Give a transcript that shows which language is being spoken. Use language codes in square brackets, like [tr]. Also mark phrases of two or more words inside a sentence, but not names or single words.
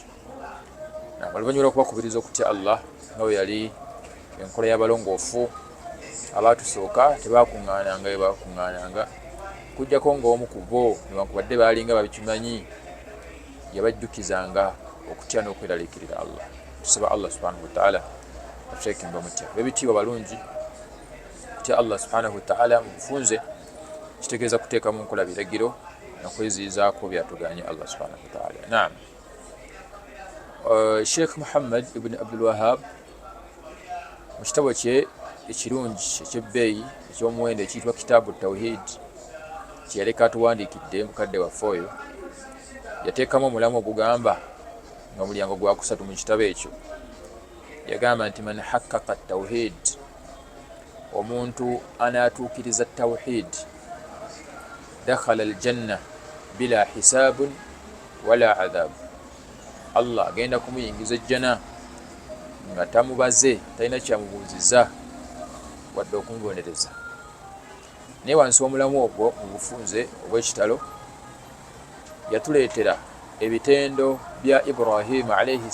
[lg] Oluvannyuma lw'okubakubiriza okutya Allah nga bwe yali enkola y'abalongoofu abaatusooka tebaakuŋŋaananga bwe baakuŋŋaananga, kujjako ng'omu ku bo newankubadde baalinga babikimanyi, yabajjukizanga okutya n'okweraliikirira Allah. Tusaba Allah [ar] سبحانه وتعالى [lg] atuteeke mu bamutya. Ebitiibwa balungi kutya Allah [ar] سبحانه وتعالى [lg] mu bufunze kitegeeza kuteeka mu nkola biragiro n'okweziizaako byatugaanye Allah [ar] سبحانه وتعالى. [lg] Naam, Sheikh Muhammad ibn Abdul Wahhab mu kitabo kye ekirungi eky'ebbeeyi eky'omuwendo ekiyitibwa Kitaabu Tawhid kye yaleka atuwandiikidde mukadde waffe oyo, yateekamu omulamu ogugamba nga omulyango gwakusatu mu kitabo ekyo. Yagamba nti [ar] من حقق التوحيد, [lg] omuntu anaatuukiriza tawhid, [ar] دخل الجنة بلا حساب ولا عذاب. [lg] Allah agenda kumuyingiza ejjana nga tamubaze, talina kyamubuuzizza wadde okumubonereza. Naye wansi w'omulamu ogwo mu bufunze obw'ekitalo yatuleetera ebitendo bya Ibrahim alayhi